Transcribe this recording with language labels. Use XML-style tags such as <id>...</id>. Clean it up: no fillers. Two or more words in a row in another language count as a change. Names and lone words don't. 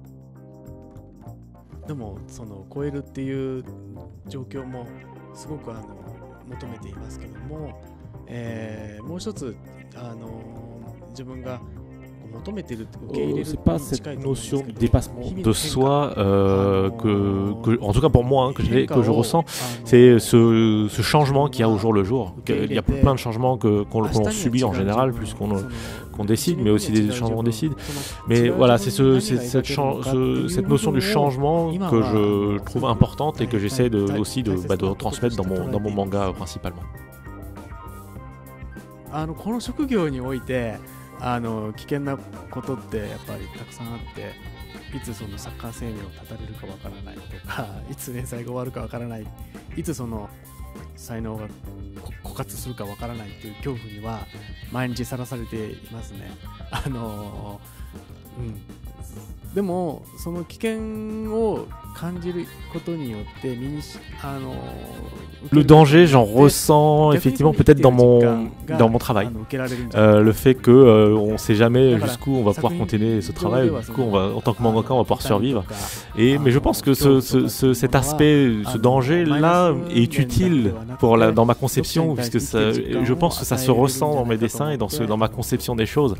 <fr>C'est pas cette notion de dépassement de soi en tout cas pour moi, que je ressens, c'est ce changement qu'il y a au jour le jour. Il y a plein de changements qu'on subit en général, plus qu'on décide, mais aussi des changements qu'on décide. Mais voilà, c'est cette notion du changement que je trouve importante et que j'essaie aussi de transmettre dans mon manga principalement.</fr> <ja>危険なことってやっぱりたくさんあって、いつそのサッカー生命を絶たれるかわからないとか、いつ連載が終わるかわからない、いつその才能が枯渇するかわからないという恐怖には毎日さらされていますね。でもその危険を感じることによって</ja> <fr>le danger, j'en ressens effectivement peut-être dans mon travail. Le fait que on ne sait jamais jusqu'où on va pouvoir continuer ce travail, du coup en tant que mangaka on va pouvoir survivre. Mais je pense que cet aspect, ce danger-là est utile dans ma conception, puisque je pense que ça se ressent dans mes dessins et dans ma conception des choses.</fr>